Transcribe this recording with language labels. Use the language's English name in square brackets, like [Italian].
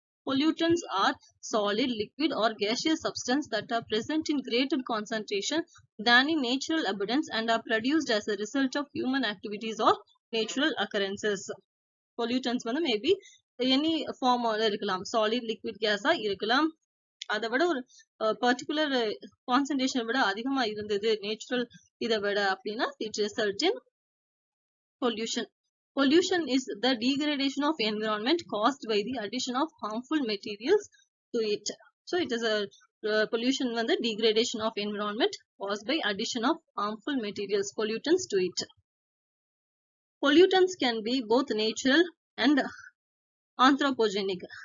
[English] Pollutants are solid, liquid or gaseous substance that are present in greater concentration than in natural abundance and are produced as a result of human activities or natural occurrences. Pollutants வந்து maybe any form இருக்கலாம், solid, liquid, gas இருக்கலாம். [Tamil] அதை விட ஒரு particular concentration விட அதிகமா இருந்தது natural இதை விட அப்படின்னா [English] It result in pollution. Pollution is the degradation of environment caused by the addition of harmful materials to it. So it is a pollution வந்து degradation of environment caused by addition of harmful materials, pollutants to it. Pollutants can be both natural and anthropogenic.